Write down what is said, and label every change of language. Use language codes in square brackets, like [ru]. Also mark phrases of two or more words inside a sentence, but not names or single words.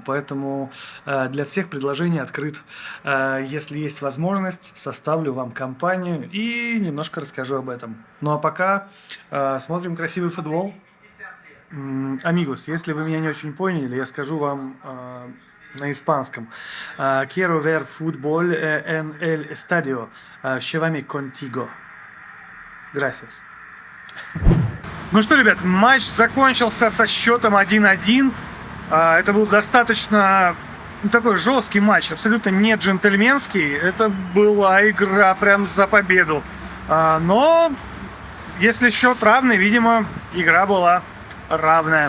[ru] Поэтому для всех предложений открыт. Если есть возможность, составлю вам компанию и немножко расскажу об этом. Ну а пока смотрим красивый футбол. Амигос, если вы меня не очень поняли, я скажу вам на испанском. [es] Quiero ver fútbol en el estadio. Llévame contigo. Gracias. [ru] Ну что, ребят, матч закончился со счетом 1-1. Это был достаточно такой жесткий матч, абсолютно не джентльменский. Это была игра прям за победу. Но если счет равный, видимо, игра была равная.